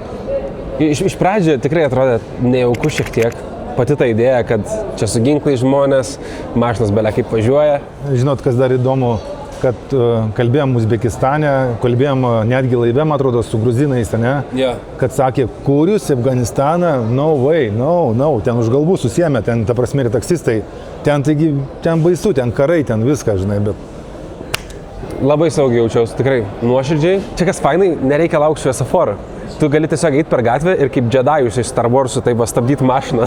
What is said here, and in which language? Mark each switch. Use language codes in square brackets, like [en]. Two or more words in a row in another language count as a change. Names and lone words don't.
[lt] Iš pradžio tikrai atrodė nejauku šiek tiek. Pati ta idėja, kad čia su ginklai žmonės, mašinas belia kaip važiuoja. Žinot, kas dar įdomu, kad kalbėjom Uzbekistane, kalbėjom netgi laive, man atrodo, su gruzinais, ne? [en] Yeah. [lt] Kad sakė, kur jūs į Afganistaną? [en] No way, no, [lt] ten už galvų susiėmė, ten, ta prasme, ir taksistai. Ten, taigi, ten baisu, ten karai, ten viską, žinai, bet... Labai saugiai jaučiausi, tikrai, nuoširdžiai. Čia kas fainai, nereikia laukti šviesoforų. Tu gali tiesiog eiti per gatvę ir kaip Džedajus iš Star Wars'ų taip stabdyti mašiną.